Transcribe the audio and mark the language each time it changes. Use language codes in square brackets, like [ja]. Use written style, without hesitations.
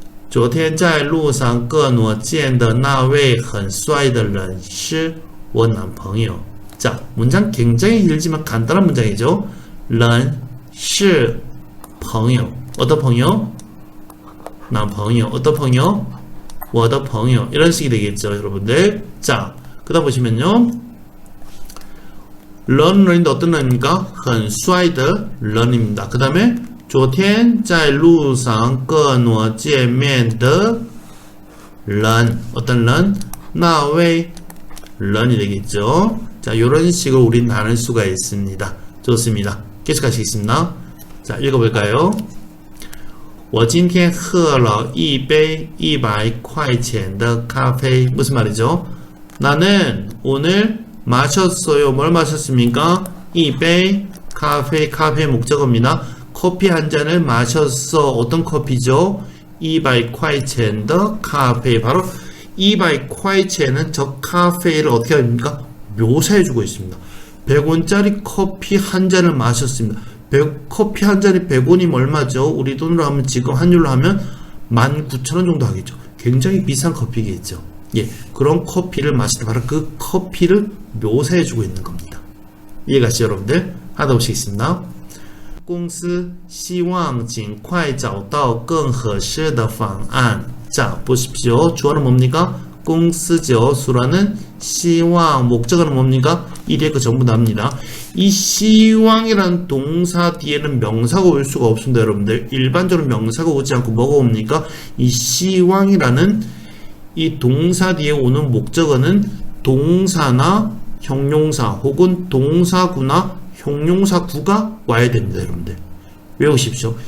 [zh] 昨天在路上各挪见的那位很帅的人是我男朋友. [ko] 자, 문장 굉장히 길지만 간단한 문장이죠. [zh] 人是朋友. [ko] 어떤 [zh] 朋友? 男朋友.어떤 朋友? 我的朋友. [ko] 이런 식이 되겠죠, 여러분들. 자, 그 다음 보시면요. 人인데 어떤人입니까? [zh] 很帅的人 [ko] 입니다. 그 다음에 [zh] 昨天在路上跟我见面的人. [ko] 어떤 人? 那位 런이 되겠죠. 자, 요런 식으로 우린 나눌 수가 있습니다. 좋습니다. 계속 하시겠습니다. 자, 읽어볼까요? [zh] 我今天喝了一杯100块钱的咖啡. [ko] 무슨 말이죠? 나는 오늘 마셨어요. 뭘 마셨습니까? 一杯 카페 목적어입니다. 커피 한 잔을 마셨어. 어떤 커피죠? [zh] 100块钱的咖啡. [ko] 바로 200块钱은 저 카페를 어떻게 합니까? 묘사해주고 있습니다. 100원짜리 커피 한 잔을 마셨습니다. 커피 한 잔이 100원이면 얼마죠? 우리 돈으로 하면 지금 환율로 하면 19,000원 정도 하겠죠. 굉장히 비싼 커피겠죠. 예, 그런 커피를 마시다 바로 그 커피를 묘사해주고 있는 겁니다. 이해가시죠, 여러분들? 하다 보시겠습니다. [zh] 公司希望尽快找到更合适的方案. [ko] 자, 보십시오. 주어는 뭡니까? 공스죠. 수라는 시황, 목적어는 뭡니까? 이 뒤에 그 전부 납니다. 이 시황이라는 동사 뒤에는 명사가 올 수가 없습니다, 여러분들. 일반적으로 명사가 오지 않고 뭐가 옵니까? 이 시황이라는 이 동사 뒤에 오는 목적어는 동사나 형용사 혹은 동사구나 형용사구가 와야 됩니다, 여러분들. 외우십시오.